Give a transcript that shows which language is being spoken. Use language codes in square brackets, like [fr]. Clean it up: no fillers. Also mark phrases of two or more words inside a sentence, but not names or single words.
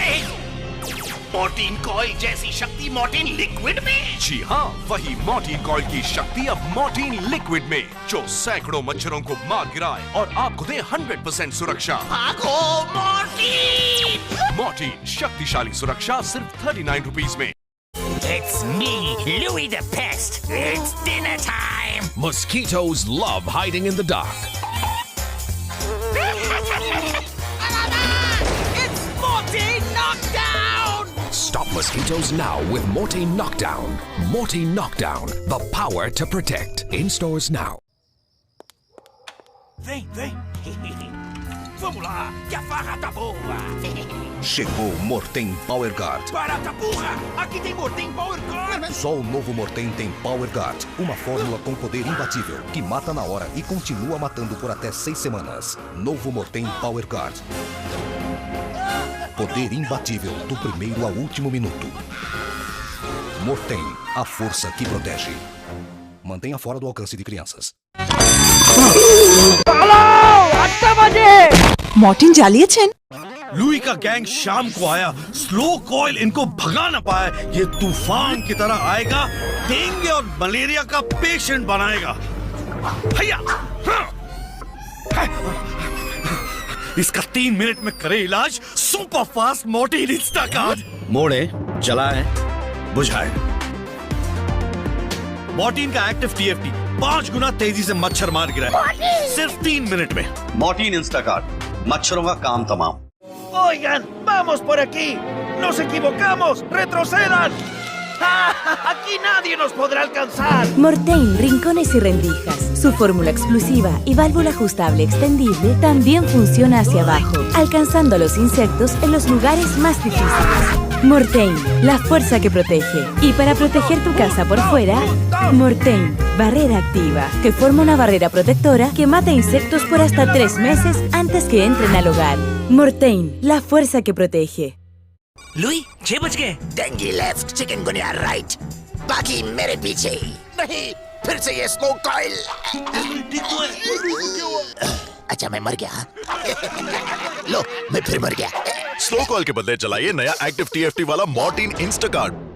[hi] मोर्टीन कॉइल जैसी शक्ति मोर्टीन लिक्विड में? जी हाँ, वही मोर्टीन कॉइल की शक्ति अब मोर्टीन लिक्विड में, जो सैकड़ों मच्छरों को मार गिराए और आपको दे 100% सुरक्षा। भागो मोर्टीन! मोर्टीन, शक्तिशाली सुरक्षा सिर्फ 39 रुपीज में। [en] It's me, Louis the Pest. It's dinner time. Mosquitoes love hiding in the dark. It's Mortein now! Stop mosquitoes now with Mortein Knockdown. Mortein Knockdown, the power to protect. In stores now. [pt] Vem, vem. Vamos lá, que a farra tá boa. Chegou o Mortein Power Guard. Barata burra, aqui tem Mortein Power Guard. Só o novo Mortein tem Power Guard, uma fórmula com poder imbatível que mata na hora e continua matando por até 6 semanas. Novo Mortein Power Guard. Poder imbatível do primeiro ao último minuto. Mortein, a força que protege. Mantenha fora do alcance de crianças. मॉर्टिन जालिए छेन [hi] लुई का गैंग शाम को आया, [en] slow coil [hi] इनको भगा ना पाए, ये तूफान की तरह आएगा, डेंगू और मलेरिया का पेशेंट बनाएगा। हैया, इसका 3 मिनट में करे इलाज, [en] super fast [hi] मॉर्टिन [en] insta card. [hi] मोड़े, जलाए, बुझाए। मॉर्टिन का [en] active TFT [hi] 5 गुना तेजी से मच्छर मार गिरा है, सिर्फ 3 मिनट में। Mortein Instacart, मच्छरों का काम तमाम। [es] Oigan, vamos por aquí. Nos equivocamos. Retrocedan. Aquí nadie nos podrá alcanzar. Mortein Rincones y Rendijas. Su fórmula explosiva y válvula ajustable extendible también funciona hacia abajo, alcanzando a los insectos en los lugares más difíciles. Mortein, la fuerza que protege. Y para proteger tu casa por fuera, Mortein, barrera activa, que forma una barrera protectora que mata insectos por hasta 3 meses antes que entren al hogar. Mortein, la fuerza que protege. [hi] लुई 6 बज गए। डेंगी लेफ्ट, चिकनगुनिया राइट, बाकी मेरे पीछे। नहीं, फिर से ये [en] slow coil. [hi] अच्छा मैं मर गया। लो, मैं फिर मर गया। [en] slow call [hi] के बदले चलाइए नया [en] active TFT [hi] वाला मॉर्टिन इंस्टाकार्ट।